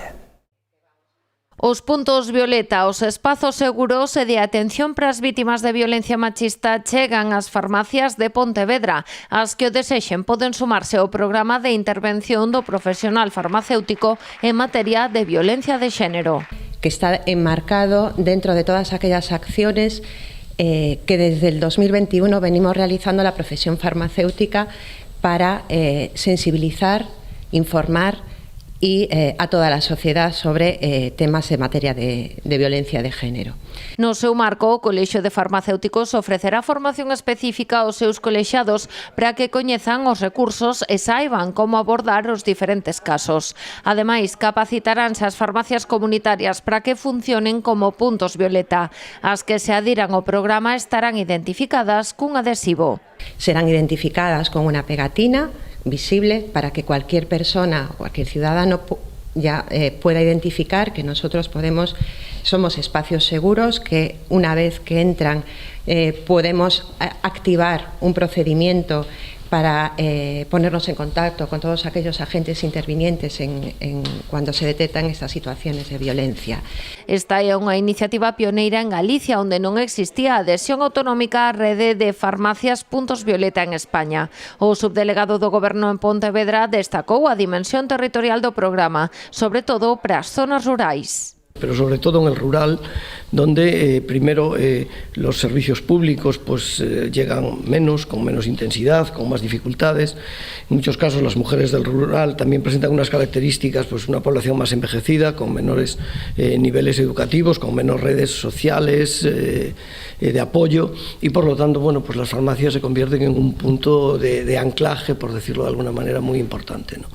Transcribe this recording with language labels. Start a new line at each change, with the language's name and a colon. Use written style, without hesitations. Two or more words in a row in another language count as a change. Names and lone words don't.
Galician: Os puntos violeta, os espazos seguros e de atención para as vítimas de violencia machista chegan ás farmacias de Pontevedra. As que o desexen poden sumarse ao programa de intervención do profesional farmacéutico en materia de violencia de xénero.
Spanish: Que está enmarcado dentro de todas aquellas acciones que desde el 2021 venimos realizando la profesión farmacéutica para sensibilizar, informar y a toda la sociedad sobre temas en materia de violencia de género.
Galician: No seu marco, o Colexio de Farmacéuticos ofrecerá formación específica aos seus colexados para que coñezan os recursos e saiban como abordar os diferentes casos. Ademais, capacitaránse as farmacias comunitarias para que funcionen como puntos violeta. As que se adiran ao programa estarán identificadas cun adhesivo.
Spanish: Serán identificadas con una pegatina visible para que cualquier persona o cualquier ciudadano ya pueda identificar que nosotros somos espacios seguros, que una vez que entran podemos activar un procedimiento para ponernos en contacto con todos aquellos agentes intervinientes cuando se detectan estas situaciones de violencia.
Galician: Esta é unha iniciativa pioneira en Galicia, onde non existía adhesión autonómica á rede de farmacias puntos violeta en España. O subdelegado do Goberno en Pontevedra destacou a dimensión territorial do programa, sobre todo para as zonas rurais.
Spanish: Pero sobre todo en el rural, donde primero los servicios públicos llegan menos, con menos intensidad, con más dificultades. En muchos casos las mujeres del rural también presentan unas características, una población más envejecida, con menores niveles educativos, con menos redes sociales de apoyo, y por lo tanto, las farmacias se convierten en un punto de anclaje, por decirlo de alguna manera, muy importante, ¿no?